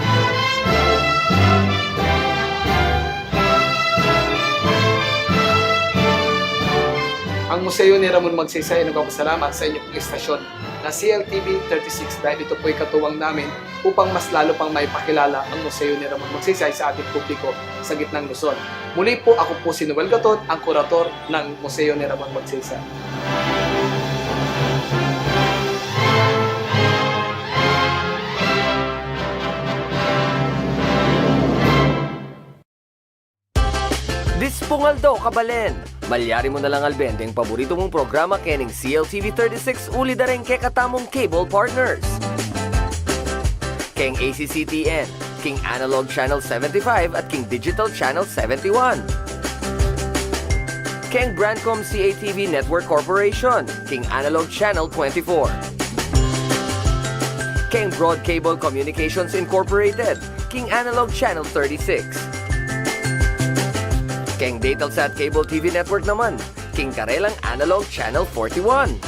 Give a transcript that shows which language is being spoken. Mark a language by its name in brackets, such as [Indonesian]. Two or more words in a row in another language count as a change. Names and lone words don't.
[Filipino] Ang Museo ni Ramon Magsaysay ay nagpapasalamat sa inyong istasyon na CLTV 36 dahil ito po'y katuwang namin upang mas lalo pang maipakilala ang Museo ni Ramon Magsaysay sa ating publiko sa gitnang Luzon. Muli po, ako po si Noel Gatot, ang kurator ng Museo ni Ramon Magsaysay. [Pampanga] Dispungaldo kabalen. Malyari mo na lang albende ang paborito mong programa kening CLTV 36 uli dareng ke katamong [English] cable partners. [Pampanga] Keng ACCTN, King Analog Channel 75 at King Digital Channel 71. Keng Brandcom CATV Network Corporation, King Analog Channel 24. Keng Broad Cable Communications Incorporated, King Analog Channel 36. Keng Datelsat Cable TV Network naman, King Karelang Analog Channel 41.